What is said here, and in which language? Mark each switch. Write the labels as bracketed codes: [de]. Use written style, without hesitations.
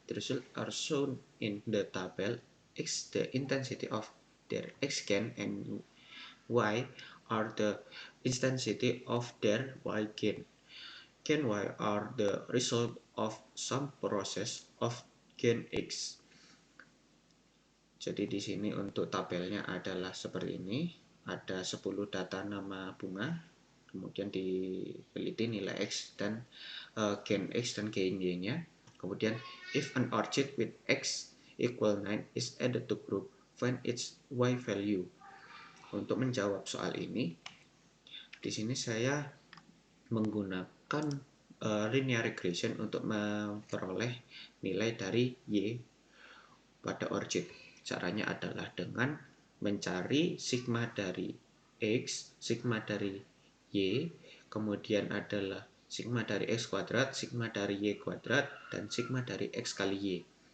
[en] The results are shown in the table. X the intensity of their X gain and Y are the intensity of their Y gain. Gain Y are the result of some process of gain X. [id] Jadi di sini untuk tabelnya adalah seperti ini. Ada 10 data nama bunga, kemudian diteliti nilai X dan gain X dan gain Y-nya. Kemudian [en] if an orchid with X equal 9 is added to group, find its Y value. [id] Untuk menjawab soal ini, di sini saya menggunakan linear regression untuk memperoleh nilai dari Y pada orchid. Caranya adalah dengan mencari sigma dari X, sigma dari Y, kemudian adalah sigma dari X kuadrat, sigma dari Y kuadrat, dan sigma dari X kali Y.